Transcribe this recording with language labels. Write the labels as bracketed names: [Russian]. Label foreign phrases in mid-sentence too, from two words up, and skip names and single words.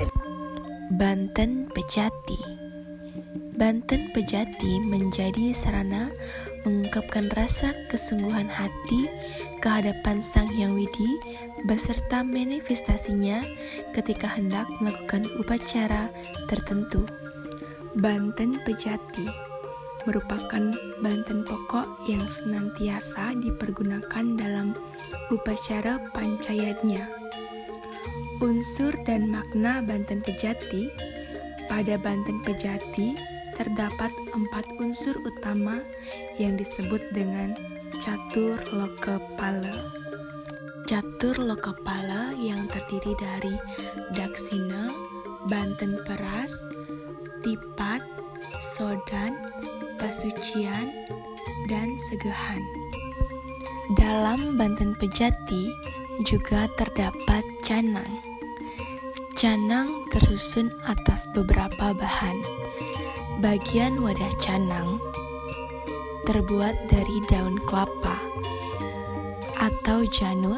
[Indonesian] Banten Pejati. Banten Pejati menjadi sarana mengungkapkan rasa kesungguhan hati kehadapan Sang Hyang Widi beserta manifestasinya ketika hendak melakukan upacara tertentu. Banten Pejati merupakan banten pokok yang senantiasa dipergunakan dalam upacara pancayatnya. Unsur dan makna banten pejati. Pada banten pejati terdapat 4 unsur utama yang disebut dengan catur loka pala. Catur loka pala yang terdiri dari daksina, banten peras, tipat, sodan, pasucian, dan segehan. Dalam banten pejati juga terdapat canang. Canang tersusun atas beberapa bahan. Bagian wadah canang terbuat dari daun kelapa atau janur.